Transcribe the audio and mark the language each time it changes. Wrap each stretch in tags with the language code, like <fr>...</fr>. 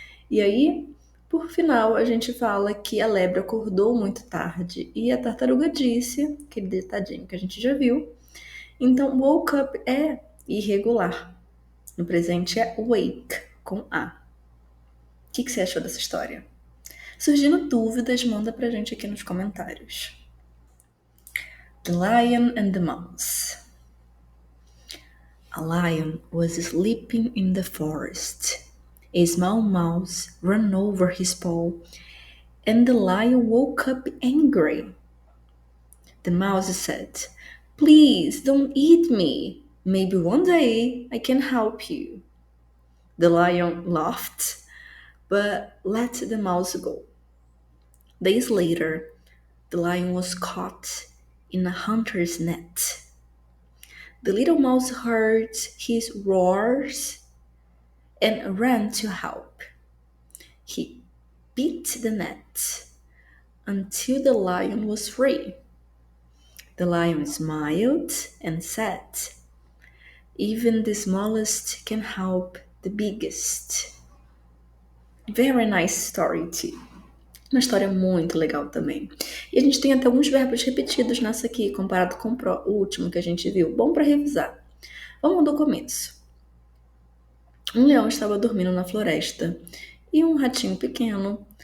<pt>E aí, por final, a gente fala que a lebre acordou muito tarde e a tartaruga disse, aquele detalhinho que a gente já viu. Então, woke up é irregular. No presente é wake, com A. O que você achou dessa história? Surgindo dúvidas, manda pra gente aqui nos comentários.</pt> <en>The Lion and the Mouse. A lion was sleeping in the forest. A small mouse ran over his paw, and the lion woke up angry. The mouse said, "Please don't eat me. Maybe one day I can help you." The lion laughed, but let the mouse go. Days later, the lion was caught in a hunter's net. The little mouse heard his roars and ran to help. He beat the net until the lion was free. The lion smiled and said, "Even the smallest can help the biggest." Very nice story too.</en> <pt>Uma história muito legal também. E a gente tem até alguns verbos repetidos nessa aqui, comparado com o último que a gente viu. Bom para revisar. Vamos do começo. Um leão estava dormindo na floresta e um ratinho pequeno</pt>